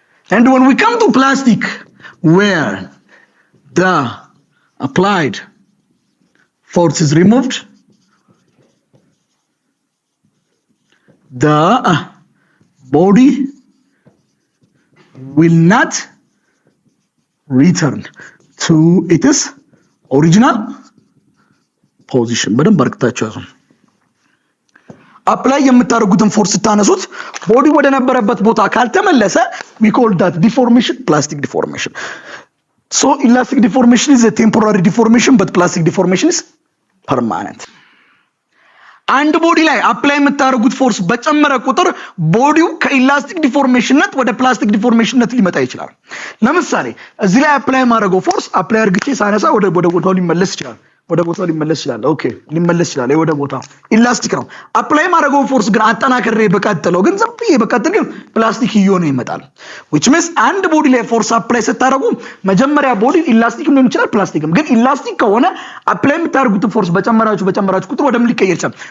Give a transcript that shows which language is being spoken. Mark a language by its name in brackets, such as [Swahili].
[English] And when we come to plastic, where the applied force is removed, the body will not return to its original position. [Amharic] በደንብ አርክታችሁ ያዙ. apply የምታረጉትን ፎርስ ታነሱት ቦዲ ወደ ነበረበት ቦታ ካልተመለሰ [English] we call that deformation, plastic deformation. So elastic deformation is a temporary deformation, but plastic deformation is permanent. [Amharic] አንድ ቦዲ ላይ apply የምታረጉት ፎርስ በጨመረ ቁጥር ቦዲው ከኢላስቲክ ዲፎርሜሽንነት ወደ ፕላስቲክ ዲፎርሜሽንነት ሊመጣ ይችላል። ለምሳሌ እዚህ ላይ apply ማረገው ፎርስ apply አርግቼ ሳነሳ ወደ ቦታው ሊመለስ ይችላል። ኦኬ ሊመለስ ይችላል። ወደ ቦታው ኢላስቲክ ነው። apply ማረገው ፎርስ ግን አጠናክሬ በቀጥለው ግን ዘብዬ በቀጥል ግን ፕላስቲክ ይሆነ ይመጣል። [English] which means [Amharic] አንድ ቦዲ ላይ ፎርስ apply ስታረጉ መጀመሪያ ቦዲ ኢላስቲክ ሊሆን ይችላል ፕላስቲክም ግን ኢላስቲክ ከሆነ apply የምታረጉት ፎርስ በጨመራችሁ ቁጥር ወደ ምን ሊቀየር ይችላል?